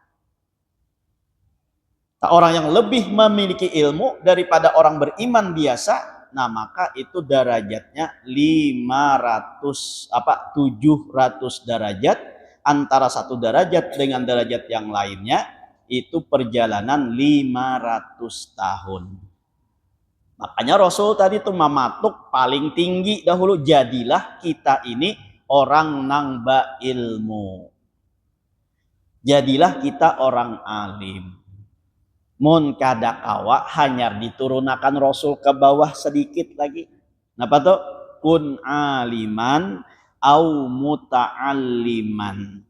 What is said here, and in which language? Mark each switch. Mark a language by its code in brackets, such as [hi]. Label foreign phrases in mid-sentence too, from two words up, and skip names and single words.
[id] Orang yang lebih memiliki ilmu daripada orang beriman biasa, nah maka itu derajatnya 700 derajat. Antara satu derajat dengan derajat yang lainnya itu perjalanan 500 tahun. [bjn] Makanya Rasul tadi tuh mematuk paling tinggi dahulu, jadilah kita ini orang nang ba ilmu. [id] Jadilah kita orang alim. [bjn] Mun kada kawa hanya diturunakan Rasul ke bawah sedikit lagi. Napa tuh? [ar] كن عالما أو متعلما.